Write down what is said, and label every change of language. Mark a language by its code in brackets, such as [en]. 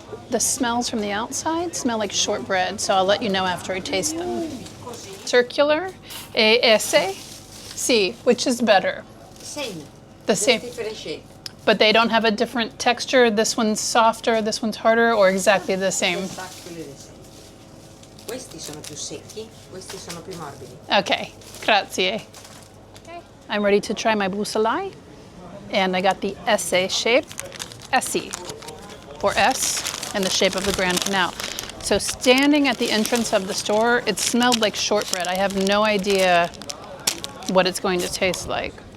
[en] The smells from the outside smell like shortbread, so I'll let you know after I taste them. Circular, esse, sì, which is better? Same. The same. Different shape. But they don't have a different texture? This one's softer, this one's harder, or exactly the same? Exactly the same. [it] Questi sono più secchi, questi sono più morbidi. Okay, grazie. [en] I'm ready to try my bussolai, and I got the esse shape, essi, or S, in the shape of the Grand Canal. So standing at the entrance of the store, it smelled like shortbread. I have no idea what it's going to taste like.